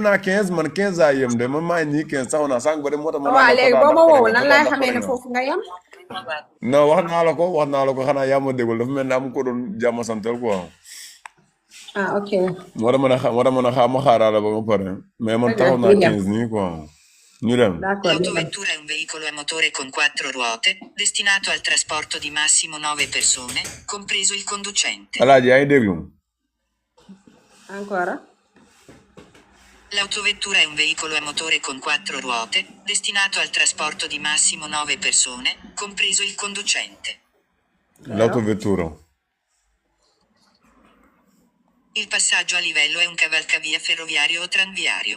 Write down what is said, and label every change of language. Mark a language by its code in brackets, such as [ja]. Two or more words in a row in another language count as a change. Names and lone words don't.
[wo] yem naa 15 man 15 laa yem de man maa ngi nii 15 sax naa sànq ba de moo tax ma. waaw léegi boo ma woowul nan laay xamee ne foofu nga yem non wax naa la ko xanaa yaa ma déggul dafa mel ne am ko doon jàmm santal quoi. ok moo tax mën a ma xaaraale ba ma pare mais man taxaw naa 15 nii quoi ñu dem. [fr] d'accord [it] L'autovettura è un veicolo a motore con 4 ruote, destinato al trasporto di massimo 9 persone, compreso il conducente. [wo] Alaaji yaa ngi déglu. [fr] encore [it] L'autovettura è un veicolo a motore con 4 ruote, destinato al trasporto di massimo 9 persone, compreso il conducente. L'autovettura. Il passaggio a livello è un cavalcavia ferroviario o tranviario.